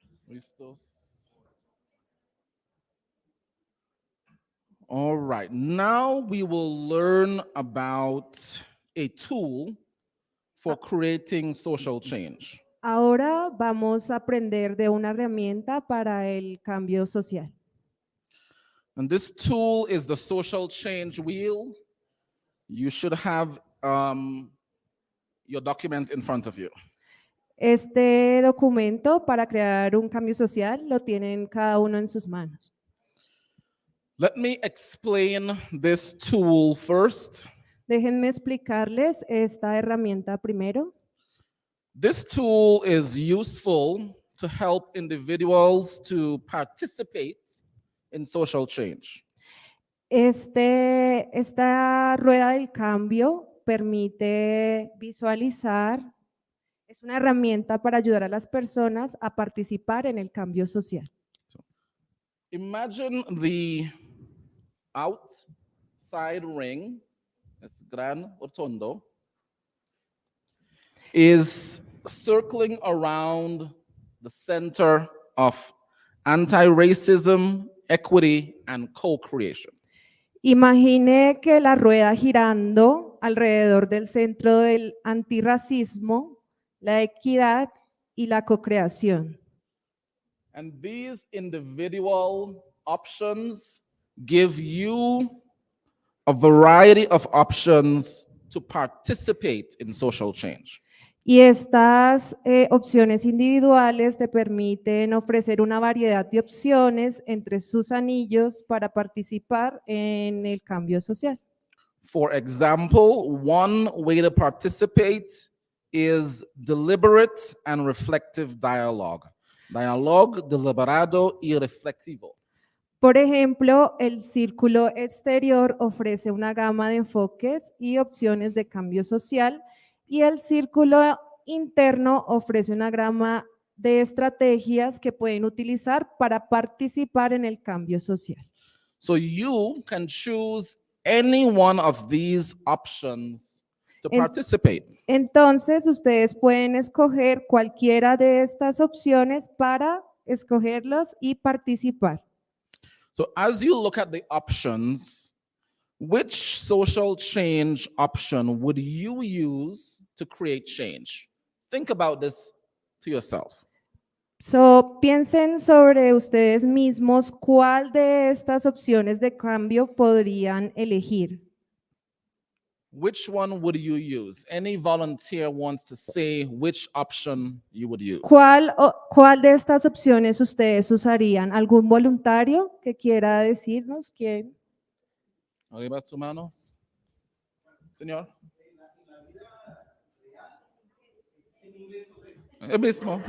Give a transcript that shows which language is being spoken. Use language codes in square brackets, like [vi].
[es] Listos. [en] All right, now we will learn about a tool for creating social change. [es] Ahora vamos a aprender de una herramienta para el cambio social. [en] And this tool is the social change wheel. You should have your document in front of you. [es] Este documento para crear un cambio social lo tienen cada uno en sus manos. [en] Let me explain this tool first. [es] Déjenme explicarles esta herramienta primero. [en] This tool is useful to help individuals to participate in social change. [es] Esta rueda del cambio permite visualizar, es una herramienta para ayudar a las personas a participar en el cambio social. [en] Imagine the outside ring, it's Gran Rotondo, is circling around the center of anti-racism, equity, and co-creation. [es] Imagine que la rueda girando alrededor del centro del antirracismo, la equidad y la co-creación. [en] And these individual options give you a variety of options to participate in social change. [es] Y estas opciones individuales te permiten ofrecer una variedad de opciones entre sus anillos para participar en el cambio social. [en] For example, one way to participate is deliberate and reflective dialogue. [es] Dialogue deliberado y reflexivo. Por ejemplo, el círculo exterior ofrece una gama de enfoques y opciones de cambio social y el círculo interno ofrece una gama de estrategias que pueden utilizar para participar en el cambio social. [en] So you can choose any one of these options to participate. [es] Entonces, ustedes pueden escoger cualquiera de estas opciones para escogerlos y participar. [en] So as you look at the options, which social change option would you use to create change? Think about this to yourself. [es] So, piensen sobre ustedes mismos cuál de estas opciones de cambio podrían elegir. [en] Which one would you use? Any volunteer wants to say which option you would use. [es] ¿Cuál de estas opciones ustedes usarían? ¿Algún voluntario que quiera decirnos quién? Arriba sus manos. Señor. El mismo.